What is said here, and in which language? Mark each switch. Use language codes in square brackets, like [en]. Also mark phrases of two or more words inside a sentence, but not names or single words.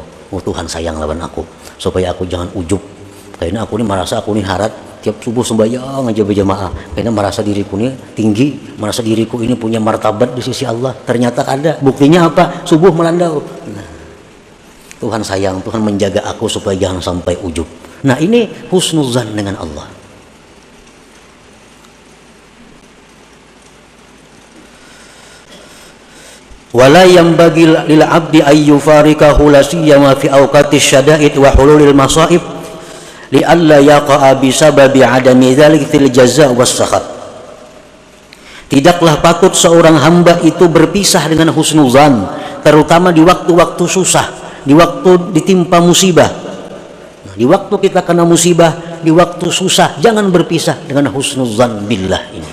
[id] Oh, Tuhan sayang lawan aku supaya aku jangan ujub. Karena aku ini merasa aku ini harat tiap subuh sembahyang aja berjamaah. Karena merasa diriku ini tinggi, merasa diriku ini punya martabat di sisi Allah. Ternyata ada. Buktinya apa? Subuh melandau. Nah, Tuhan sayang, Tuhan menjaga aku supaya jangan sampai ujub. Nah, ini husnuzan dengan Allah. [ar] ولا ينبغي للعبد أن يفارقه لا سيما في أوقات الشدائد وحلول المصائب لئلا يقع بسبب عدم ذلك في الجزع والسخط. [id] Tidaklah patut seorang hamba itu berpisah dengan husnuzan, terutama di waktu-waktu susah, di waktu ditimpa musibah. Nah, di waktu kita kena musibah, di waktu susah, jangan berpisah dengan [ar] حسن الظن بالله [id] ini.